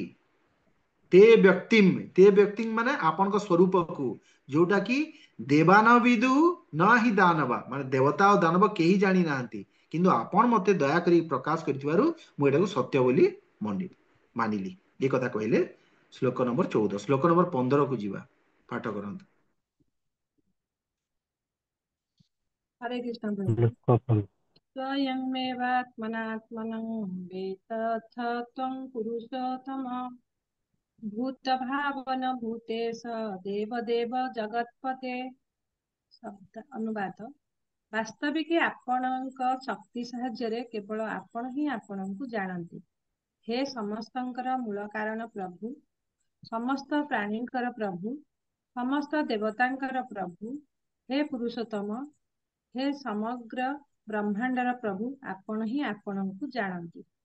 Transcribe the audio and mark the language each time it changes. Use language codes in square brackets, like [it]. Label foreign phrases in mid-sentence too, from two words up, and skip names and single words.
[sa] ତେ ବ୍ୟକ୍ତିମ୍ [or] ମାନେ ଆପଣଙ୍କ ସ୍ୱରୂପକୁ, ଯୋଉଟା କି [sa] ଦେବାନ ବିଦୁ ନ ହିଁ ଦାନବା, [or] ମାନେ ଦେବତା ଓ ଦାନବ କେହି ଜାଣି ନାହାନ୍ତି, କିନ୍ତୁ ଆପଣ ମତେ ଦୟାକରି ପ୍ରକାଶ କରିଥିବାରୁ ମୁଁ ଏଟାକୁ ସତ୍ୟ ବୋଲି ମାନିଲି। ଏ କଥା କହିଲେ। ଶ୍ଲୋକ ନମ୍ବର 14। ଶ୍ଲୋକ ନମ୍ବର 15 କୁ ଯିବା, ପାଠ କରନ୍ତୁ। हरे कृष्ण प्रभु। [sa] स्वयमेवात्मनात्मनं वेत्थ त्वं पुरुषोत्तम, भूतभावन भूतेश देवदेव जगत्पते। [or] ଶବ୍ଦ ଅନୁବାଦ। ବାସ୍ତବିକ ଆପଣଙ୍କ ଶକ୍ତି ସାହାଯ୍ୟରେ କେବଳ ଆପଣ ହିଁ ଆପଣଙ୍କୁ ଜାଣନ୍ତି। ହେ ସମସ୍ତଙ୍କର ମୂଳ କାରଣ ପ୍ରଭୁ, ସମସ୍ତ ପ୍ରାଣୀଙ୍କର ପ୍ରଭୁ, ସମସ୍ତ ଦେବତାଙ୍କର ପ୍ରଭୁ, ହେ ପୁରୁଷୋତ୍ତମ, ହେ ସମଗ୍ର ବ୍ରହ୍ମାଣ୍ଡର ପ୍ରଭୁ, ଆପଣ ହିଁ ଆପଣଙ୍କୁ ଜାଣନ୍ତି।